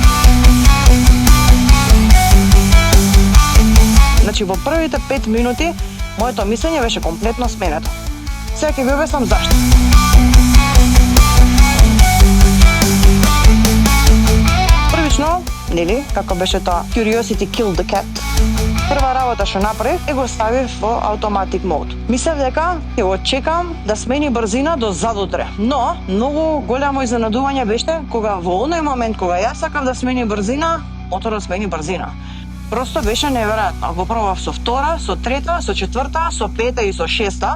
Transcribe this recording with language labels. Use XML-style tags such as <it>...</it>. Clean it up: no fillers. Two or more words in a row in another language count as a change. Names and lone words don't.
<mk>Значи во првите 5 минути моето мислење беше комплетно сменето. Сега ќе ви објаснам зашто. Првично, нели, како беше тоа</mk> <en>Curiosity killed the cat.</en> <mk>Прва работа што направив е го ставив во</mk> <en>automatic mode.</en> <mk>Мислев дека ќе го чекам да смени брзина до задутре, но многу голямо изненадување беше кога во оној момент кога јас сакав да смени брзина, моторот смени брзина. Просто беше неверојатно. Го пробав со втора, со трета, со четврта, со пета и со шеста.</mk>